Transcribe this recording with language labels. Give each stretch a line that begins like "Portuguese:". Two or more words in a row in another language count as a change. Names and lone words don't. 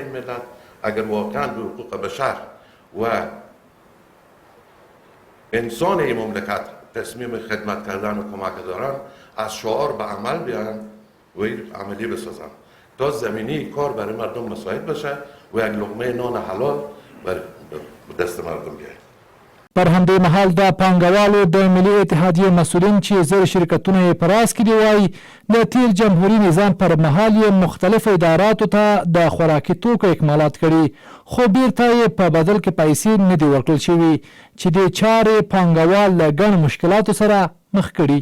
Persian: این ملت اگر واقعا به حقوق بشر و انسان این مملکت تصمیم خدمت کردن و کمک دارن، از شعار به عمل بیان و این عملی بسازن تا زمینی کار برای مردم مساعد بشه و یک لقمه نان حلال بر دست مردم بیاید.
Pashto: پر همدې مهال د پانګوالو د ملي اتحادیې مسؤلین چې زر شرکتونه یې په راس کې دي وایي د تیر جمهوري نظام پر مهال یې مختلفو اداراتو ته د خوراکي توکو اکمالات کړي، خو بیرته یې په بدل کې پیسې نه دي ورکړل شوي چې دې چارې پانګوال له ګڼ مشکلاتو سره مخ کړي.